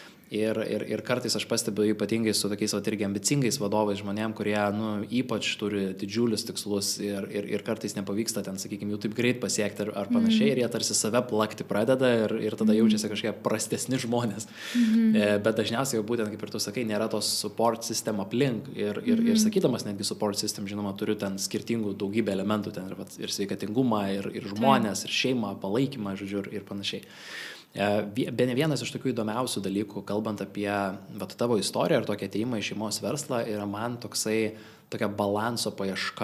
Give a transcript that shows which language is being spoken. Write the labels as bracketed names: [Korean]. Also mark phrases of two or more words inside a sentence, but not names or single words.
[Lithuanian] Ir kartais aš pastebiu ypatingai su tokiais irgi ambicingais vadovais žmonėm, kurie ypač turi didžiulius tikslus ir kartais nepavyksta ten, sakykime, jų taip greit pasiekti ar panašiai, ir jie tarsi save plakti pradeda ir tada jaučiasi kažkokie prastesni žmonės. Bet dažniausiai jau būtent, kaip ir tu sakai, nėra tos [English] support system [Lithuanian] aplink ir sakydamas netgi [English] support system, [Lithuanian] žinoma, turiu ten skirtingų daugybę elementų, ten ir sveikatingumą, ir žmonės, ir šeimą, palaikymą, žodžiu, ir panašiai. Bene vienas iš tokių įdomiausių dalykų, kalbant apie tavo istoriją ir tokį atėjimą į šeimos verslą, yra man tokia balanso paieška.